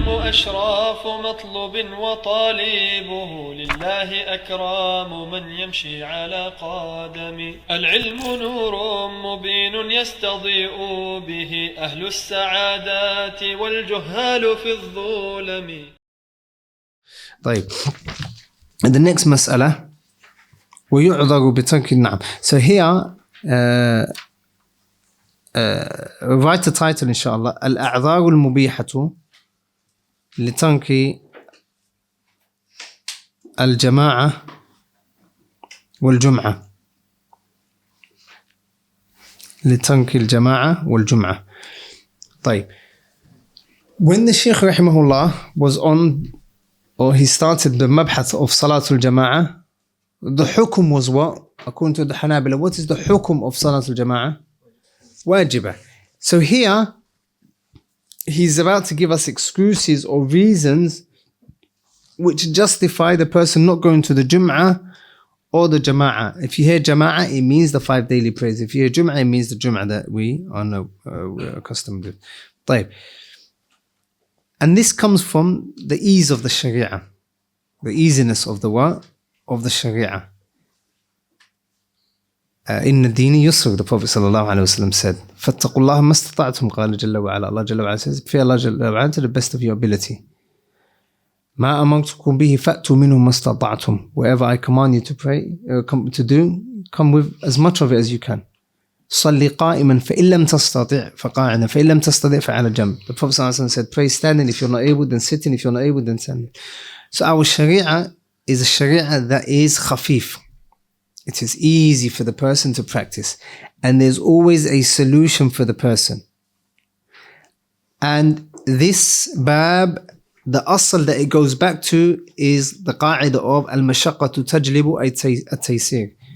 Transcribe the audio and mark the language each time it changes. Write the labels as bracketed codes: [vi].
[ar] أشراف مطلوب وطالبه لله أكرام من يمشي على قدم. العلم نور مبين يستضيء به أهل السعادات والجهال في الظلم. طيب. [en] And the next [ar] مسألة ويعذر بترك النعم. [en] So here write the title [ar] إن شاء الله. الأعذار المبيحة لترك الجماعة والجمعة. لترك الجماعة والجمعة. طيب. [en] When the Shaykh rahimahullah was on, or he started the mabhath of Salatul Jama'ah, the hukum was what? According to the Hanabila, what is the hukum of Salatul Jama'ah? Wajibah. So here, he's about to give us excuses or reasons which justify the person not going to the Jum'ah or the Jama'ah. If you hear Jama'ah, it means the 5 daily prayers. If you hear Jum'ah, it means the Jum'ah that we're accustomed to. [ar] طيب. [en] And this comes from the ease of the Sharia, the easiness of the what? Of the Sharia. [ar] إن الدين يسر, [en] the Prophet sallallahu alaihi wasallam said. [ar] فاتقوا الله ما استطعتم, قال جل وعلا. [en] Allah Jalla wa Ala says, fear Allah Jalla wa Ala to the best of your ability. [ar] ما أمرتكم به فأتوا منه ما استطعتم. [en] Whatever I command you to pray, to do, come with as much of it as you can. [ar] صلي قائما فإن لم تستطع فقاعدا فإن لم تستطع فعلى جنب. [en] The Prophet sallallahu alaihi wasallam said, pray standing. If you're not able, then sitting. If you're not able, then standing. So our Sharia is a Sharia that is khafif. It is easy for the person to practice. And there's always a solution for the person. And this bab, the asl that it goes back to is the qa'idah of al-mashaqqatu tajlibu at-taysir.